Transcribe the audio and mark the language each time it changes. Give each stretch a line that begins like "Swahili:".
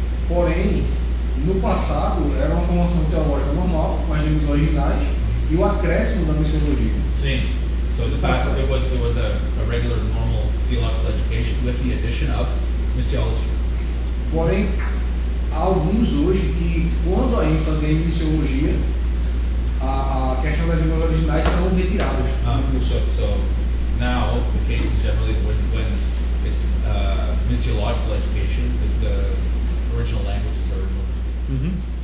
Portuguese: Porém, no passado era uma formação teológica normal, com as línguas originais e o acréscimo da missiologia. Sim.
English: So in the past, there was a regular, normal theological education with the addition of missiology.
Portuguese: Porém, há alguns hoje que, quando a ênfase é em missiologia, a questão das línguas originais são retiradas.
English: So now the case is generally when it's missiological education, the original languages are removed.